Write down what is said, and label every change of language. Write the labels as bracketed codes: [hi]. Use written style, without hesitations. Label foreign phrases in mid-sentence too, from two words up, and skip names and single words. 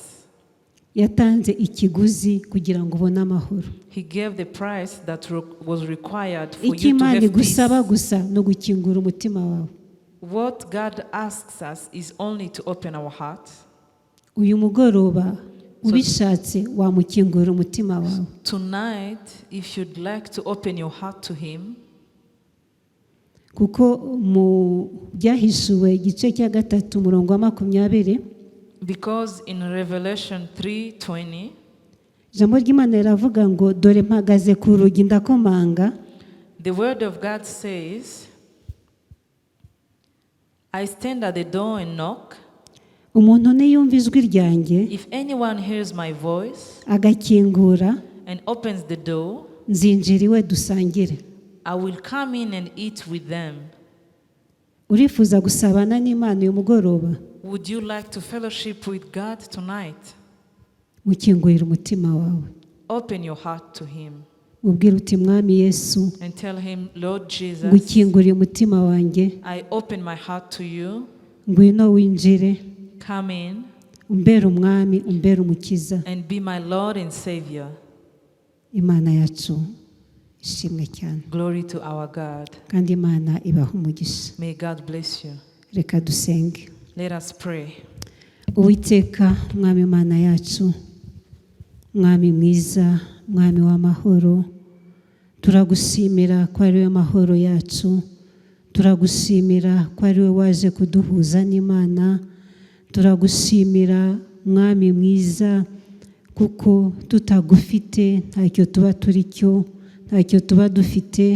[rw] Yatanze ikiguzi kugira ngo ubone amahoro. [en] He gave the price that was required for you to have peace. [rw] Ikimana igusaba gusa no gukingura umutima wawe. [en] What God asks us is only to open our hearts. [rw] Uyu mugoroba ubishatse wamukingura umutima wawe. [en] Tonight, if you'd like to open your heart to him, [rw] kuko mu byahishuwe igice cya 3 umurongo wa 20, [en] because in Revelation 3:20, [rw] ijambo ry'Imana riravuga ngo dore mpagaze ku rugi ndakomanga. [en] the word of God says, I stand at the door and knock. [rw] Umuntu niyumva ijwi ryanjye [en] If anyone hears my voice [rw] agakingura, [en] and opens the door, [rw] nzinjira iwe dusangire. [en] I will come in and eat with them. [rw] Urifuza gusabana n'Imana uyu mugoroba? [en] Would you like to fellowship with God tonight? [rw] Mukingurira umutima wawe, [en] Open your heart to him [rw] mubwire uti mwami Yesu, [en] and tell him, Lord Jesus, [rw] ngukinguriye umutima wanjye, [en] I open my heart to you. [rw] ngwino winjire, [en] Come in [rw] umbere umwami, umbere umukiza. [en] and be my Lord and Savior. [rw] Imana yacu ishimwe cyane, [en] Glory to our God. [rw] kandi Imana ibaha umugisha. [en] May God bless you. [rw] Reka dusenge. [en] Let us pray. [rw] Uwiteka mwami Imana yacu, mwami mwiza, mwami w'amahoro, turagushimira ko ari we mahoro yacu, turagushimira ko ari we waje kuduhuza n'Imana, turagushimira mwami mwiza kuko tutagufite ntacyo tuba turi cyo, ntacyo tuba dufite.